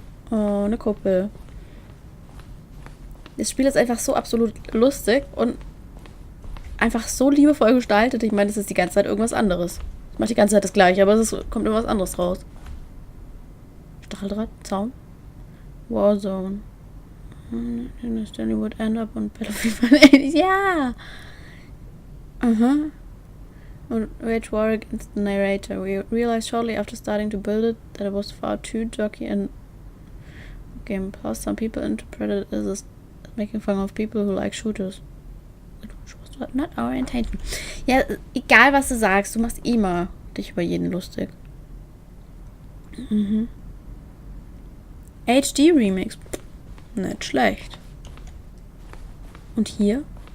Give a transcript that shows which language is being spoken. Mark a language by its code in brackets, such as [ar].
[de] Oh, eine Kuppel. Das Spiel ist einfach so absolut lustig und einfach so liebevoll gestaltet. Ich meine, es ist die ganze Zeit irgendwas anderes. Es macht die ganze Zeit das Gleiche, aber kommt irgendwas anderes raus. Stacheldraht, Zaun. Warzone. [en] Stanley would end up on Battlefield 180. Ja! Uh-huh. Wage war against the narrator. We realized shortly after starting to build it that it was far too jerky and game. Plus, some people interpreted it as making fun of people who like shooters. It was not our intention. [de] Ja, egal was du sagst, du machst immer dich über jeden lustig. Mhm. HD Remix. Nicht schlecht. Und hier?